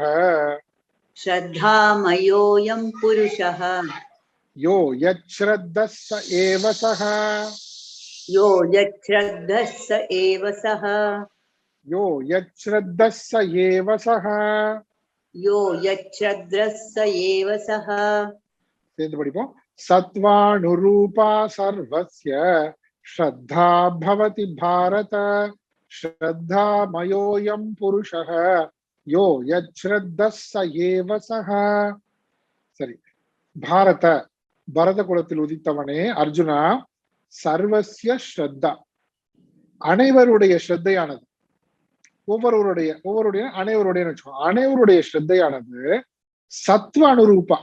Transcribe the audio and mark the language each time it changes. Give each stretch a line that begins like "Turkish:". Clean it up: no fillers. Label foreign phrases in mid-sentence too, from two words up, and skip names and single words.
Sanskrit: श्रद्धामयोऽयं पुरुषः यो यच्छ्रद्धः स एव सः यो यच्छ्रद्धः स एव सः यो यच्छ्रद्धः स एव सः यो यच्छ्रद्धः स एव सः.
Tamil: சேர்ந்து படிப்போம்.
Sanskrit: सत्त्वानुरूपा सर्वस्य श्रद्धा भवति भारत श्रद्धामयोऽयं पुरुषः यो यच्छ्रद्धः स एव सः.
Tamil: சரி, பாரத, பரத குலத்தில் உதித்தவனே அர்ஜுனா,
Sanskrit: सर्वस्य श्रद्धा,
Tamil: அனைவருடைய ஸ்ரத்தையானது, ஒவ்வொருவருடைய அனைவருடைய ஸ்ரத்தையானது
Sanskrit: सत्त्व अनुरूपा.